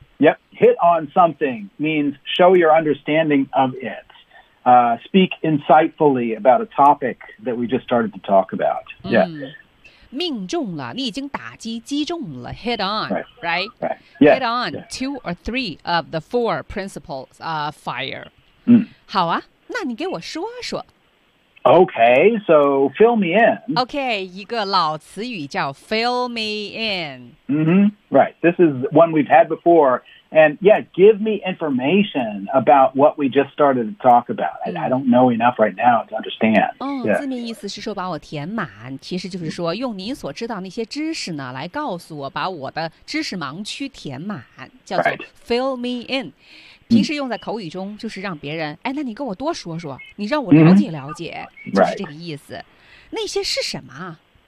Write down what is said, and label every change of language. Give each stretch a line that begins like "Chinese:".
English: Yep, hit on something means show your understanding of it. Speak insightfully about a topic that we just started to talk about. Yeah.
Chinese: 命中了，你已经打击击中了。
English: Hit on, right? Right. Yeah. Hit on two or three of the four principles of FIRE.
Chinese: 好啊，那你给我说说。
English: Okay, so fill me in.
Chinese: Okay, 一个老词语叫 fill me in.
English: Mm-hmm, right. This is one we've had before. And yeah, give me information about what we just started to talk about. I don't know enough right now to understand.
Chinese: 字面意思是说把我填满，其实就是说用您所知道那些知识呢，来告诉我把我的知识盲区填满，叫做 fill me in。平时用在口语中就是让别人哎那你跟我多说说你让我了解了解、就是这个意思、那些是什么